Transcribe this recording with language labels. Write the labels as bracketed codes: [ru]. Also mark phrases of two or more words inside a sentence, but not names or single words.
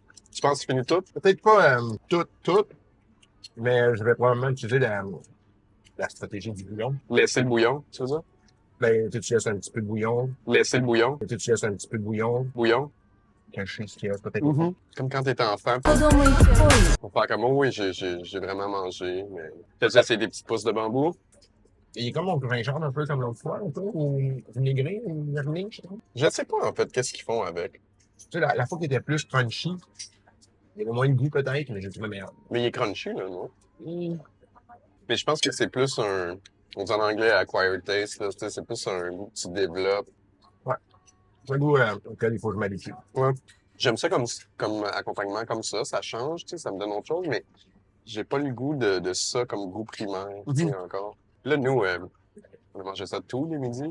[fr] Tu penses que tu finis tout? Peut-être pas tout, mais je vais probablement utiliser la stratégie du bouillon. Laissez le bouillon, c'est ça? Ben, tu laisses un petit peu de bouillon, Laissez le bouillon. tu laisses un petit peu de bouillon, Bouillon. cacher ce qu'il y a, peut-être. Comme quand t'étais enfant. [ja] 子供っぽい [fr] Pour faire comme, oh oui, j'ai vraiment mangé, mais... T'as-tu essayé des petites pousses de bambou? Il est comme on gingembre un peu comme l'autre fois, un peu, ou vinaigré, ou vernis, je sais pas. Je sais pas, en fait, qu'est-ce qu'ils font avec. Tu sais, la fois qui était plus crunchy, Il y avait moins de goût peut-être, mais j'ai trouvé meilleur. Mais il est crunchy, là, non? Mais je pense que c'est plus on dit en anglais [en] acquired taste, [fr] là. Tu sais, c'est plus un goût que tu développes. C'est un goût auquel il faut que je m'habitue. Ouais. J'aime ça comme accompagnement comme ça change, tu sais, ça me donne autre chose, mais j'ai pas le goût de ça comme goût primaire, tu sais, encore. Là, nous, on a mangé ça tous les midis.